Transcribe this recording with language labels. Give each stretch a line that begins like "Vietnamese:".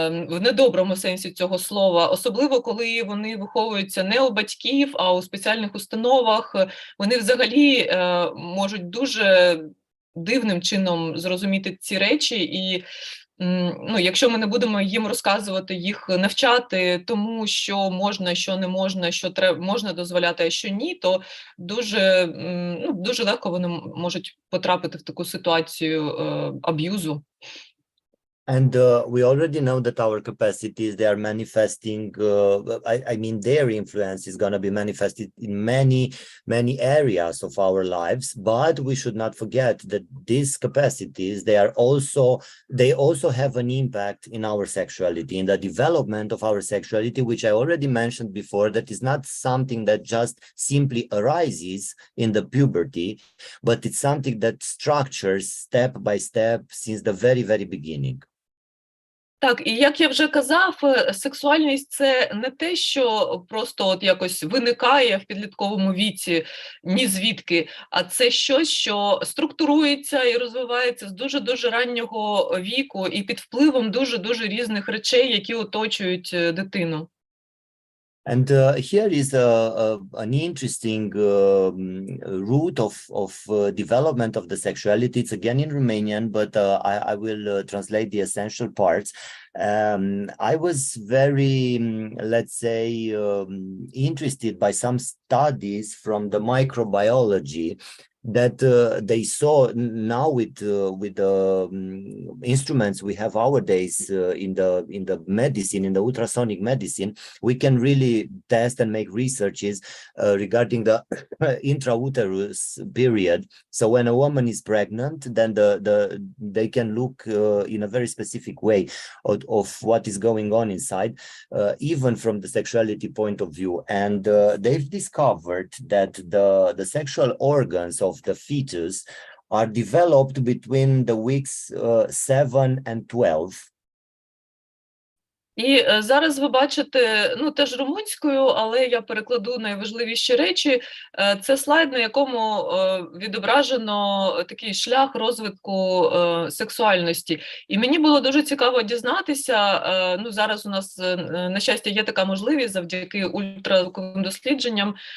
Ukrainian: в недоброму сенсі цього слова, особливо коли вони виховуються не у батьків, а у спеціальних установах, вони взагалі можуть дуже дивним чином зрозуміти ці речі, і якщо ми не будемо їм розказувати, їх навчати тому, що можна, що не можна, що можна дозволяти, а що ні, то дуже легко вони можуть потрапити в таку ситуацію аб'юзу.
English: And we already know that our capacities, they are manifesting, I mean, their influence is going to be manifested in many areas of our lives, but we should not forget that these capacities, they also have an impact in our sexuality, in the development of our sexuality, which I already mentioned before, that is not something that just simply arises in the puberty, but it's something that structures step by step since the very, very beginning.
Ukrainian: Так, і як я вже казав, сексуальність – це не те, що просто якось виникає в підлітковому віці ні звідки, а це щось, що структурується і розвивається з дуже-дуже раннього віку і під впливом дуже-дуже різних речей, які оточують дитину.
English: And here is an interesting route of development of the sexuality. It's again in Romanian, but I will translate the essential parts. I was very, let's say, interested by some studies from the microbiology that they saw now with the instruments we have nowadays in the medicine, in the ultrasonic medicine, we can really test and make researches regarding the intrauterus period. So when a woman is pregnant, then they can look in a very specific way of what is going on inside, even from the sexuality point of view. And they've discovered that the sexual organs of the fetus are developed between the weeks 7 and 12.
Ukrainian: І зараз ви бачите, теж румунською, але я перекладу найважливіші речі. Це слайд, на якому відображено такий шлях розвитку сексуальності. І мені було дуже цікаво дізнатися, зараз у нас, на щастя, є така можливість завдяки ультразвуковим дослідженням.